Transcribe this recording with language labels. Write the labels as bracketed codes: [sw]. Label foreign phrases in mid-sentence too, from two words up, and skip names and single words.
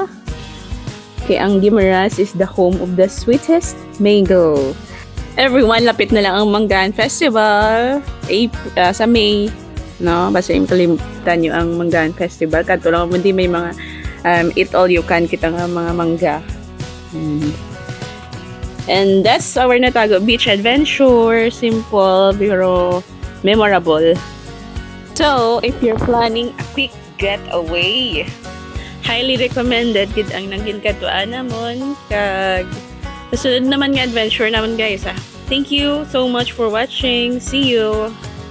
[hil] Kaya ang [en] Guimaras is the home of the sweetest mango. Everyone, [hil] lapit na lang ang Manggaan Festival sa May. No? [tl] Basta yung kalimutan nyo ang Manggaan Festival. [hil] Kato lang hindi may mga [en] eat all you can [hil] kita nga mga mangga. [en] And that's our Natago Beach adventure. [hil] Simple, pero memorable. [en] So, if you're planning a quick getaway, highly recommended [hil] gid ang nangin katuan namon kag sa sunod naman nga adventure naman guys. [en] Thank you so much for watching. See you.